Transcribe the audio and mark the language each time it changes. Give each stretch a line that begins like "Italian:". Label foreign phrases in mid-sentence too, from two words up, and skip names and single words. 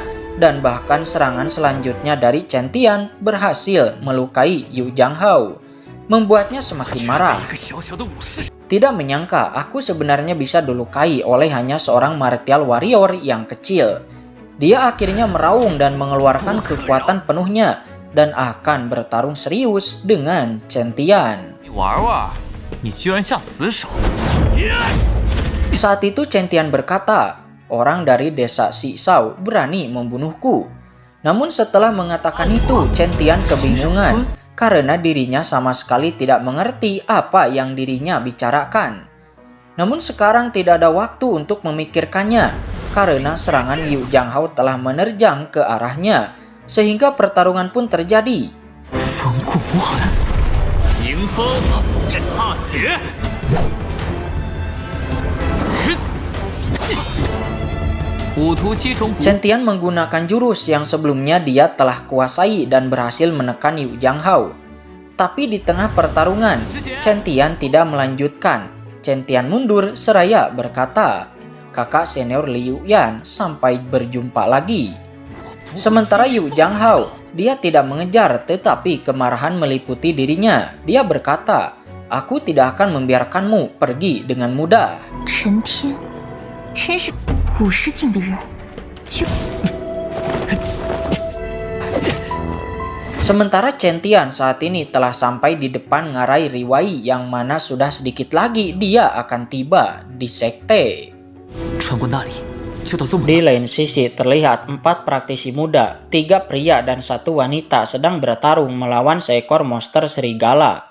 Indonesian: Dan bahkan serangan selanjutnya dari Chen Tian berhasil melukai Yu Jianghao, membuatnya semakin marah. Tidak menyangka aku sebenarnya bisa dilukai oleh hanya seorang
English: martial warrior
Indonesian: yang kecil. Dia akhirnya meraung dan mengeluarkan kekuatan penuhnya dan akan bertarung serius dengan Chen Tian.
Chinese: 玩玩，你居然下死手！
Indonesian: Saat itu Chen Tian berkata, orang dari desa Xishao berani membunuhku. Namun setelah mengatakan itu, Chen Tian kebingungan karena dirinya sama sekali tidak mengerti apa yang dirinya bicarakan. Namun sekarang tidak ada waktu untuk memikirkannya karena serangan Yu Jianghao telah menerjang ke arahnya, sehingga pertarungan pun terjadi.
Chinese: 迎风震踏雪。
Indonesian: Chen Tian menggunakan jurus yang sebelumnya dia telah kuasai dan berhasil menekan Yu Jianghao. Tapi di tengah pertarungan, Chen Tian tidak melanjutkan. Chen Tian mundur seraya berkata, kakak senior Liu Yan, sampai berjumpa lagi. Sementara Yu Jianghao, dia tidak mengejar tetapi kemarahan meliputi dirinya. Dia berkata, aku tidak akan membiarkanmu pergi dengan mudah.
Chinese: Chen Tian, 真是古诗境的人。
Indonesian: Sementara Chen Tian saat ini telah sampai di depan ngarai Riwai yang mana sudah sedikit lagi dia akan tiba di sekte. Di lain sisi terlihat 4 praktisi muda, 3 pria dan 1 wanita sedang bertarung melawan seekor monster serigala.